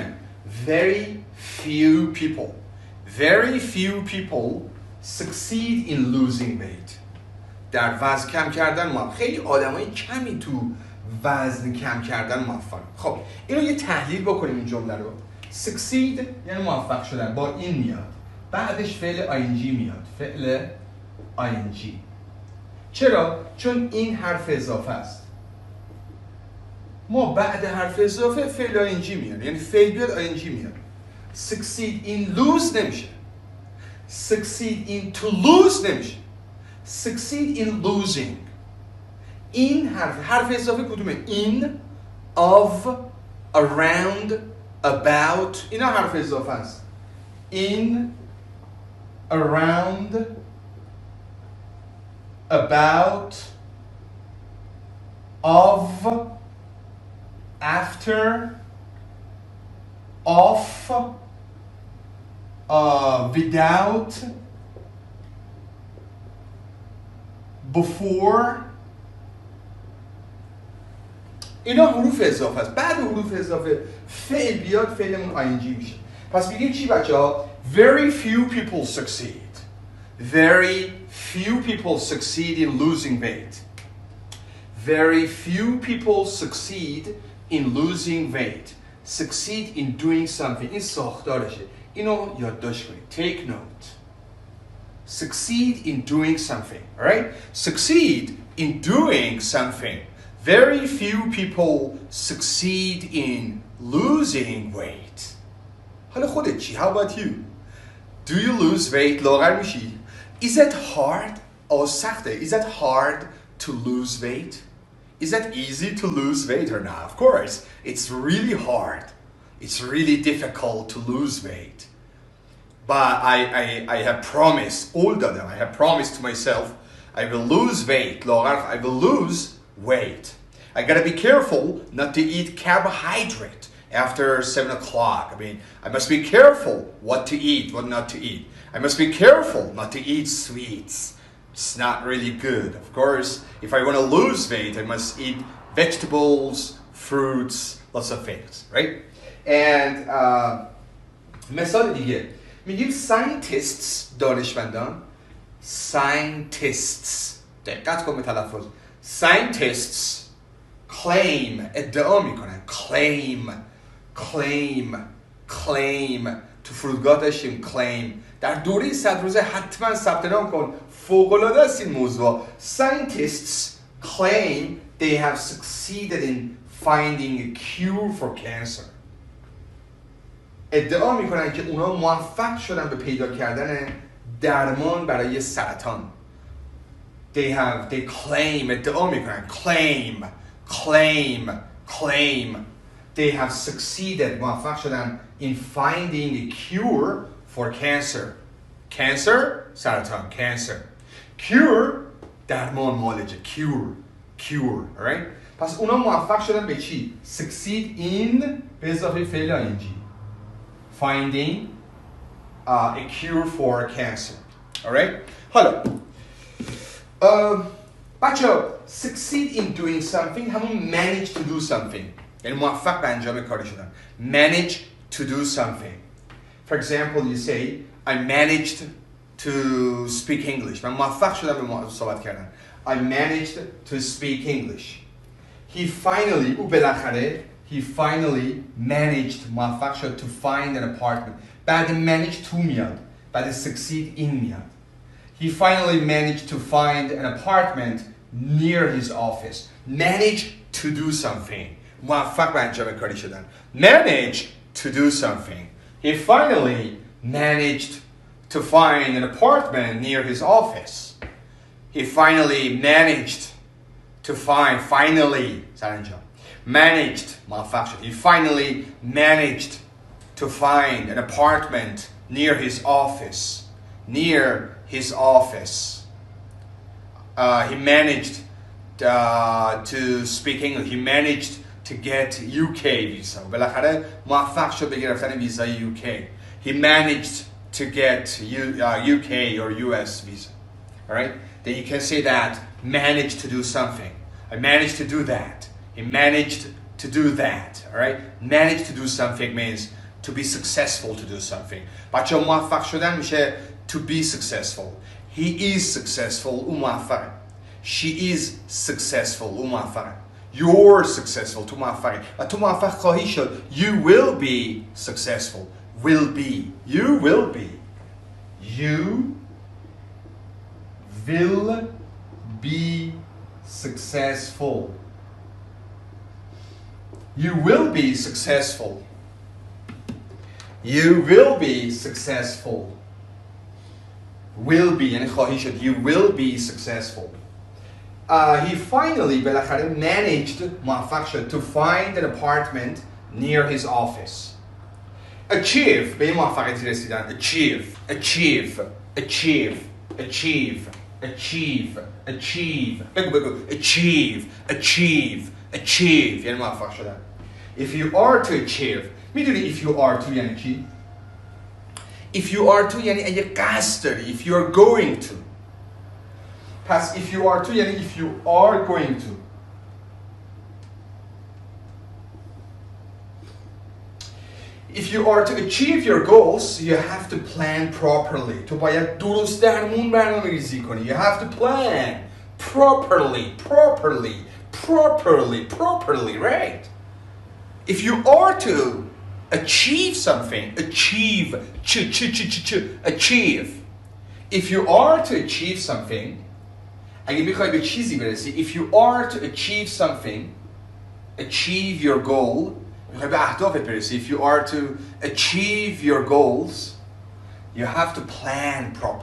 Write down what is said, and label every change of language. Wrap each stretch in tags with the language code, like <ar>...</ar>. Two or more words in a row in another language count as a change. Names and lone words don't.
<en>Very few people. Very few people succeed in losing weight.</en> <fa>در وزن کم کردن موفق. خیلی آدمای کمی تو وزن کم کردن موفق. خب اینو یه تحلیل بکنیم این جمله رو. succeed یعنی موفق شدن با این میاد. بعدش فعل ing میاد. فعل ing. چرا؟ چون این حرف اضافه است. ما بعد حرف اضافه فعل ing میاد. یعنی فعل بیاد ing میاد.</fa> <en>succeed in lose نمیشه. succeed in to lose نمیشه. succeed in losing.</en> <fa>این حرف اضافه کدومه؟</fa> <en>in, of, around, about.</en> <fa>اینا حرف اضافه است.</fa> <en>in, around, about, of, after, off, without, before.</en> <fa>اینا حروف اضافه است. بعد حروف اضافه فعل بیاد فعلمون ing میشه. پس بگیم چی بچه‌ها؟</fa> <en>Very few people succeed. Very few people succeed in losing weight. Very few people succeed in losing weight. Succeed in doing something.</en> <fa>این ساختارشه. اینو یادداشت کنید.</fa> <en>Take note. Succeed in doing something. Alright? Succeed in doing something. Very few people succeed in losing weight.</en> <fa>حالا خودت چی؟</fa> <en>How about you? Do you lose weight?</en> <fa>لاغر میشی؟</fa> <en>Is that hard? سخته. Is that hard to lose weight? Is that easy to lose weight or not? Of course, it's really hard. It's really difficult to lose weight. But I have promised, all of them, I have promised to myself, I will lose weight. I will lose weight. I gotta be careful not to eat carbohydrate after 7 o'clock. I mean, I must be careful what to eat, what not to eat. I must be careful not to eat sweets. It's not really good. Of course, if I want to lose weight, I must eat vegetables, fruits, lots of things, right?</en> <fa>And مثال دیگه میگیم scientists دانشمندان scientists. دقت کن به تلفظ.</fa> <en>Scientists claim.</en> <fa>ادعا میکنن. claim. تو فرودگاه داشتیم claim. در دوره 100 روزه حتما ثبت نام کن. فوق‌العاده است این موضوع.</fa> <en>Scientists claim they have succeeded in finding a cure for cancer.</en> <fa>ادعا میکنن که اونا موفق شدن به پیدا کردن درمان برای سرطان.</fa> <en>They claim.</en> <fa>ادعا میکنن.</fa> <en>claim. They have succeeded.</en> <fa>موفق شدن</fa> <en>in finding a cure for cancer. Cancer سرطان. Cancer. Cure</en> <fa>درمان معالجه.</fa> <en>Cure. Alright?</en> <fa>پس اونا موفق شدن به چی؟</fa> <en>Succeed in</en> <fa>به اضافه فعل ing.</fa> <en>Finding a cure for cancer. Alright?</en> <fa>حالا بچه‌ها</fa> <en>succeed in doing something همون manage to do something.</en> <fa>یعنی موفق به انجام کاری شدن.</fa> <en>Manage to do something. For example, you say I managed to speak English.</en> <fa>من موفق شدم به صحبت کردن.</fa> <en>I managed to speak English.</en> <fa>او بالاخره</fa> <en>he finally managed</en> <fa>موفق شد</fa> <en>to find an apartment.</en> <fa>بعد</fa> <en>manage to</en> <fa>میاد. بعد</fa> <en>succeed in</en> <fa>میاد.</fa> <en>He finally managed to find an apartment near his office. Manage to do something.</en> <fa>موفق به انجام کاری شدن.</fa> <en>Manage to do something. He finally managed to find an apartment near his office. He finally managed to find سرانجام managed</en> <fa>موفق شد.</fa> <en>He finally managed to find an apartment near his office. He managed to speak English. He managed to get UK visa.</en> <fa>بالاخره موفق شد به گرفتن ویزای UK.</fa> <en>He managed to get UK or US visa. All right? Then you can say that managed to do something. I managed to do that. He managed to do that. All right? Managed to do something means to be successful to do something.</en> <fa>بچه موفق شدن میشه</fa> <en>to be successful. He is successful.</en> <fa>او موفقه.</fa> <en>She is successful.</en> <fa>او موفقه.</fa> <en>You're successful.</en> <fa>تو موفقه. و تو موفق خواهی شد.</fa> <en>You will be successful. Will be. You will be. You will be successful. You will be successful. You will be successful. Will be</en> <fa>یعنی خواهی شد.</fa> <en>You will be successful. He finally بالاخره managed</en> <fa>موفق شد</fa> <en>to find an apartment near his office.</en> <fa>Achieve به این موفقیت رسیدن. Achieve. بگو. Achieve یعنی موفق شدن.</fa> <en>If you are to achieve میدونی if you are to</en> <fa>یعنی چی؟</fa> <en>If you are to</en> <fa>یعنی اگه قصد داری.</fa> <en>If you are going to. پس if you are to یعنی if you are going to. If you are to achieve your goals, you have to plan properly.</en> <fa>تو باید درست درمون برنامه ریزی کنی.</fa> <en>You have to plan properly, right? If you are to achieve something, achieve. If you are to achieve something,</en> <fa>اگه میخوای به چیزی برسی,</fa> <en>if you are to achieve something, achieve your goal,</en> <fa>میخوای به اهدافت برسی,</fa> <en>if you are to achieve your goals, you have to plan proper.</en>